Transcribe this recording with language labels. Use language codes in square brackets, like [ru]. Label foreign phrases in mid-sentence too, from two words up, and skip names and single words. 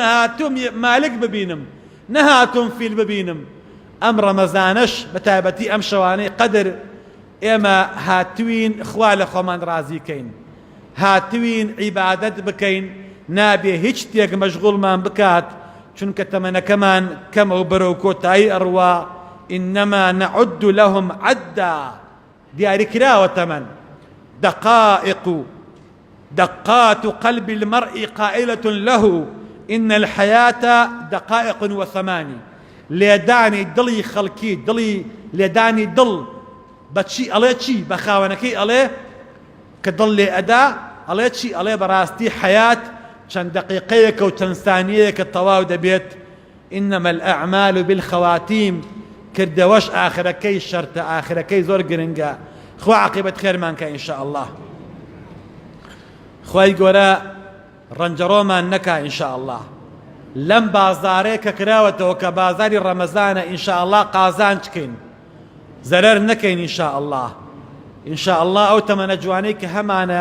[ckb] هاتووم مالک ببینم نەهاتووم فیل ببینم ئەم ڕەمەزانەش بە تایبەتی ئەم شەوانەی قەدر ئێمە هاتووین خوا لە خۆمان ڕازیکەین هاتووین عیبادەت بکەین نابێ هیچ شتێک مەشغوڵمان بکات چونکە تەمەنەکەمان کەمە و بەرەو کۆتایی ئەڕوا [ar] إنما نعد لهم عدا [ckb] دیاری کراوە تەمەن [ar] دقات قلب المرء قائلة له إن الحياة دقائق وثماني [ckb] لێدانی دڵی خەڵکی دڵی لێدانی دڵ بەچی ئەڵێ چی بە خاوەنەکەی ئەڵێ کە دڵ لێ ئەدا ئەڵێ چی ئەڵێ بەڕاستی حەیات چەند دەقیقەیەکە و چەند سانیەیەکە تەواو دەبێت [ar] إنما الأعمال بالخواتيم [ckb] کردەوەش ئاخرەکەی شەرتە ئاخرەکەی زۆر گرنگە خوا عاقبەت خێرمانکە [ar] ئینشاء الله [ckb] خوای گەورە ڕەنجەڕۆمان نەکا [ar] ئینشاء الله [ckb] لەم بازارەیە کە کراوەتەوە کە بازاری ڕەمەزانە [ar] ئینشاء الله [ckb] قازانج بکەین زەرەر نەکەین [ar] ئینشاء الله ئینشاء الله [ckb] ئەو تەمەنە جوانەی کە هەمانە